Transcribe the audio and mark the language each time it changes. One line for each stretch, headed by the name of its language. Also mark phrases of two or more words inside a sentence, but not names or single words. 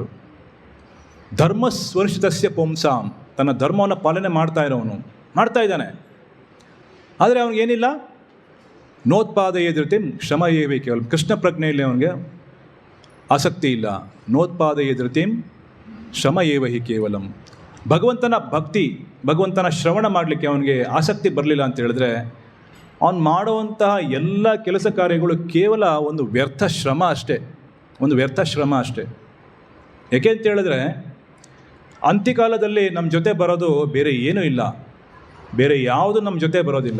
Sanskrit: ಧರ್ಮಸ್ವರ್ಷಿತಸ್ಯ ಪುಂಸಾಂ,
Kannada: ತನ್ನ ಧರ್ಮವನ್ನು ಪಾಲನೆ ಮಾಡ್ತಾ ಇದ್ದಾನೆ. ಆದರೆ ಅವನಿಗೇನಿಲ್ಲ,
Sanskrit: ನೋತ್ಪಾದಯೇ ಧೃತಿಂ ಶ್ರಮ ಏವೇ ಕೇವಲ.
Kannada: ಕೃಷ್ಣ ಪ್ರಜ್ಞೆಯಲ್ಲಿ ಅವನಿಗೆ ಆಸಕ್ತಿ ಇಲ್ಲ.
Sanskrit: ನೋತ್ಪಾದಯೇ ಧೃತಿಂ ಶ್ರಮ ಏವ ಹಿ ಕೇವಲಂ.
Kannada: ಭಗವಂತನ ಭಕ್ತಿ, ಭಗವಂತನ ಶ್ರವಣ ಮಾಡಲಿಕ್ಕೆ ಅವನಿಗೆ ಆಸಕ್ತಿ ಬರಲಿಲ್ಲ ಅಂತ ಹೇಳಿದ್ರೆ, ಅವನು ಮಾಡುವಂತಹ ಎಲ್ಲ ಕೆಲಸ ಕಾರ್ಯಗಳು ಕೇವಲ ಒಂದು ವ್ಯರ್ಥ ಶ್ರಮ ಅಷ್ಟೇ. ಏಕೆ ಅಂತ ಹೇಳಿದ್ರೆ, ಅಂತ್ಯಕಾಲದಲ್ಲಿ ನಮ್ಮ ಜೊತೆ ಬರೋದು ಬೇರೆ ಏನೂ ಇಲ್ಲ, ಬೇರೆ ಯಾವುದು ನಮ್ಮ ಜೊತೆ ಬರೋದಿಲ್ಲ.